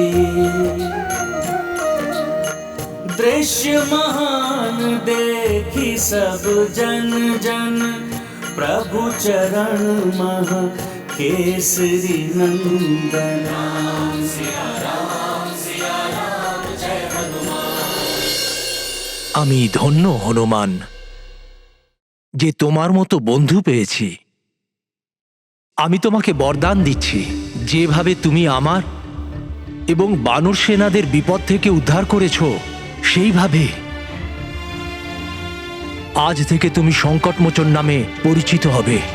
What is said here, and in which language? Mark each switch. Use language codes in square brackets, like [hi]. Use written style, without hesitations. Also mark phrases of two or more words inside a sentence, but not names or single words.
[hi] दृश्य महान देखी सब जन जन, प्रभु चरण मह केसरी नंदन। सिया राम जय हनुमान। [bn] আমি ধন্য হনুমান যে তোমার মতো বন্ধু পেয়েছি। আমি তোমাকে বরদান দিচ্ছি, যেভাবে তুমি আমার এবং বানর সেনাদের বিপদ থেকে উদ্ধার করেছ, সেইভাবে আজ থেকে তুমি সংকটমোচন নামে পরিচিত হবে।